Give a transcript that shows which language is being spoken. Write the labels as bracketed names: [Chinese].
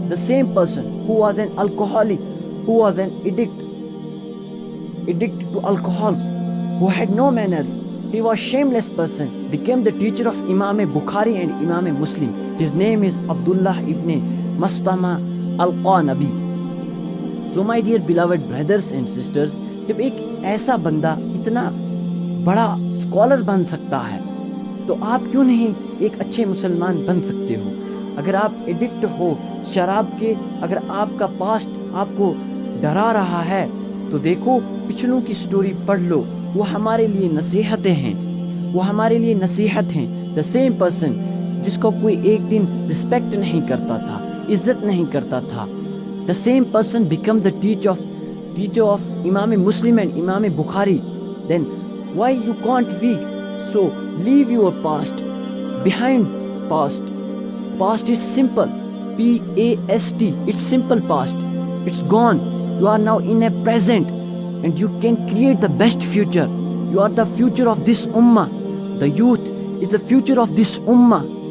[English] The same person who was an alcoholic, who was an addicted to alcohols, who had no manners, he was shameless person, became the teacher of Imam Bukhari and Imam Muslim. His name is Abdullah ibn Mastama al-Qanabi. So my dear beloved brothers and sisters, [Urdu] جب ایک ایسا بندہ اتنا بڑا scholar بن سکتا ہے تو آپ کیوں نہیں ایک اچھے مسلمان بن سکتے ہو؟ اگر آپ ایڈکٹ ہو شراب کے، اگر آپ کا پاسٹ آپ کو ڈرا رہا ہے تو دیکھو پچھلوں کی سٹوری پڑھ لو، وہ ہمارے لیے نصیحتیں ہیں، وہ ہمارے لیے نصیحت ہیں. [English] the same person [Urdu] جس کو کوئی ایک دن رسپیکٹ نہیں کرتا تھا، [English] عزت نہیں کرتا تھا، the same person become the teacher of Imam Muslim and Imam Bukhari. Then why you can't weak? So leave your past behind. Past is simple, past, it's simple past, it's gone. You are now in a present and you can create the best future. You are the future of this ummah. The youth is the future of this ummah.